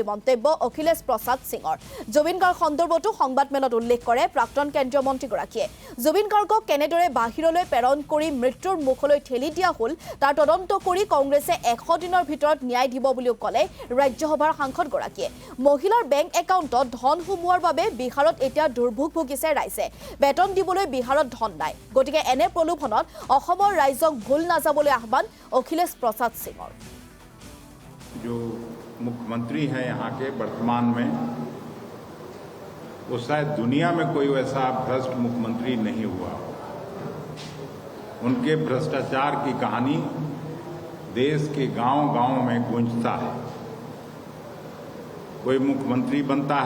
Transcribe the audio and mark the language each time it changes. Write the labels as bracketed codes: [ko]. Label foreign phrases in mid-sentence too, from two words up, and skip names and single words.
[as] মন্তব্য অখিলেশ প্ৰসাদ সিঙৰ জুবিন গাৰ্গ সন্দৰ্ভতো সংবাদমেলত উল্লেখ কৰে প্ৰাক্তন কেন্দ্ৰীয় মন্ত্ৰীগৰাকীয়ে জুবিন গাৰ্গক কেনেদৰে বাহিৰলৈ প্ৰেৰণ কৰি মৃত্যুৰ মুখলৈ ঠেলি দিয়া হ'ল তাৰ তদন্ত কৰি কংগ্ৰেছে 100 দিনৰ ভিতৰত ন্যায় দিব বুলিও ক'লে ৰাজ্যসভাৰ সাংসদগৰাকীয়ে মহিলাৰ বেংক একাউণ্টত ধন সোমোৱাৰ বাবে বিহাৰত এতিয়া দুৰ্ভোগ ভুগিছে ৰাইজে বেতন দিবলৈ বিহাৰত ধন নাই গতিকে এনে প্ৰলোভনত অসমৰ ৰাইজক ভুল নাযাবলৈ আহ্বান অখিলেশ প্ৰসাদ সিঙৰ [hi] जो मुख्यमंत्री हैं यहाँ के वर्तमान में वो शायद दुनिया में कोई वैसा भ्रष्ट मुख्यमंत्री नहीं हुआ उनके भ्रष्टाचार की कहानी देश के गांव-गांव में गूंजता है कोई मुख्यमंत्री बनता